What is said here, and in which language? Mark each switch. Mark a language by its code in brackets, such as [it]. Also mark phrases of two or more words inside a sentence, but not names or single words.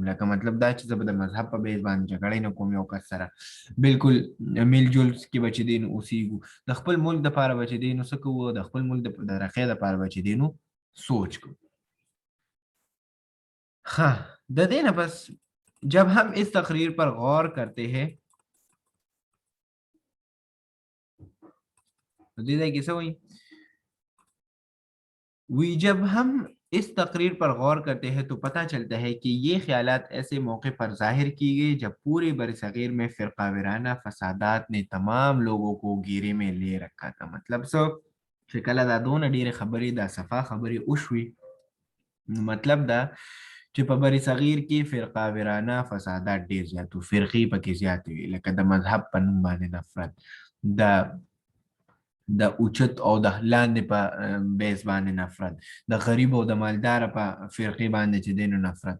[ps] لکه مطلب دا چې زه به د مذهب په بیس باندې جګړې نه کوم یو کس سره، بالکل میل جول کې به چې دی نو اوسېږو، د خپل ملک لپاره به چې دی نو څه کوو، د خپل ملک د رقې لپاره به چې دی نو سوچ کوو. [ur] हाँ, [ps] د دې نه بس [ur] جب ہم اس تقریر پر غور کرتے ہیں تو دیدہ کسے ہوئی جب ہم اس تقریر پر غور کرتے ہیں تو پتا چلتا ہے کہ یہ خیالات ایسے موقع پر ظاہر کی گئی جب پورے برصغیر میں فرقہ وارانہ فسادات نے تمام لوگوں کو گھیرے میں لے رکھا تھا. [ps] मतलब सब چې کله دا دونه ډېرې خبرې دا صفا خبرې وشوي، نو مطلب دا چې په بر صغیر کې فرقه ورانه فسادات ډېر زیات وو، فرقې پکې زیاتې وي، لکه د مذهب په نوم باندې نفرت، د اوچت او د لاندې په بیس باندې نفرت، د غریب او د مالدار په فرقې باندې چې دی نو نفرت.